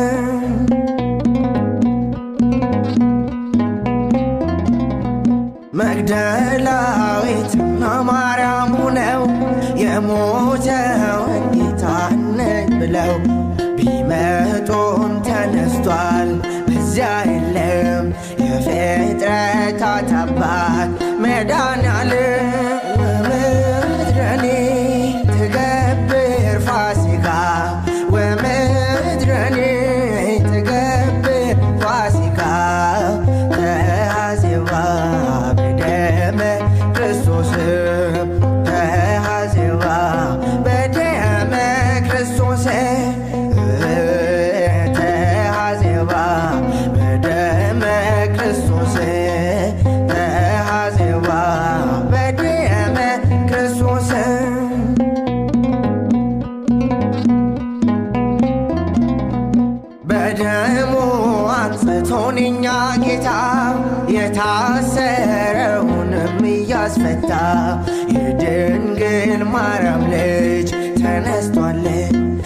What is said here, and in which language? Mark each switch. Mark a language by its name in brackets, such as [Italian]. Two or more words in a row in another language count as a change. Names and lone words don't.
[Amharic] መግደላዊትና ማርያም ሆነው የሞተውን ጌታን ብለው ቢመጡም ተነስቷል በዚያ የለም የፍጥረታት አባት መድኃኔዓለም ወምድረኒ [Tigrinya] ትገብር ፋሲካ ወምድረኒ ትገብር ፋሲካ ተሐዜባ በደመ ክርስቶስ ተሐዜባ በደመ ክርስቶስ ተሐዜባ በደመ ክርስቶስ ተሐዜባ በደመ ክርስቶስ [Amharic] በደሙ አንጽቶን እኛ ጌታ የታሰረውንም እያስፈታ የድንግል ማርያም ልጅ ተነስቷል